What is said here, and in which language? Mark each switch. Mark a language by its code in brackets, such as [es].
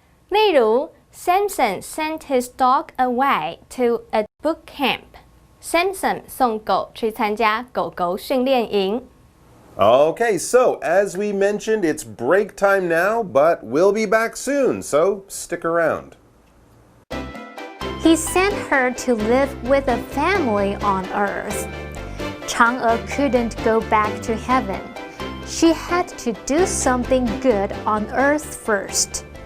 [zh] 例如 [en] Samson sent his dog away to a boot camp. [zh] Samson 送狗去参加狗狗训练营。 [en] Okay, so as we mentioned, it's break time now, but we'll be back soon, so stick around. He sent her to live with a family on earth. Chang'e couldn't go back to heaven. She had to do something good on earth first.